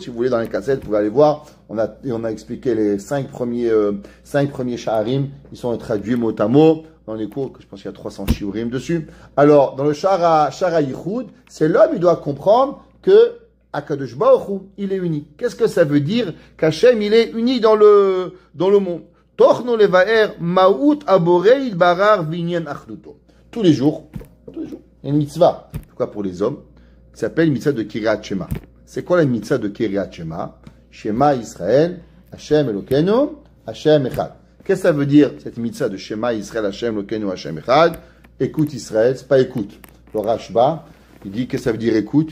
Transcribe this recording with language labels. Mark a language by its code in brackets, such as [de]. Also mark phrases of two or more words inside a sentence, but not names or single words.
[fr] Si vous voulez, dans les cassettes, vous pouvez aller voir. On a expliqué les 5 premiers Sha'arim. Ils sont traduits mot à mot dans les cours, que je pense qu'il y a 300 shiurim dessus. Alors, dans le Sha'ar HaYichud, c'est l'homme, il doit comprendre que [he] הקדוש ברוך הוא, [fr] il est unique. Qu'est-ce que ça veut dire qu'Hachem, il est unique dans le monde? [he] תוכנו לבאר מהות הבורא ברר ועניין אחדותו. [fr] Tous les jours, il y a une mitzvah. Pourquoi pour les hommes? Qui s'appelle une mitzvah de [he] קריאת שמע. [fr] C'est quoi la mitzvah de [he] קריאת שמע? שמע ישראל השם אלוקינו השם אחד. [fr] Qu'est-ce que ça veut dire cette mitzvah de [he] שמע ישראל השם אלוקינו השם אחד? [fr] Écoute Israël, c'est pas écoute. Le Rashba, il dit, qu'est-ce que ça veut dire écoute?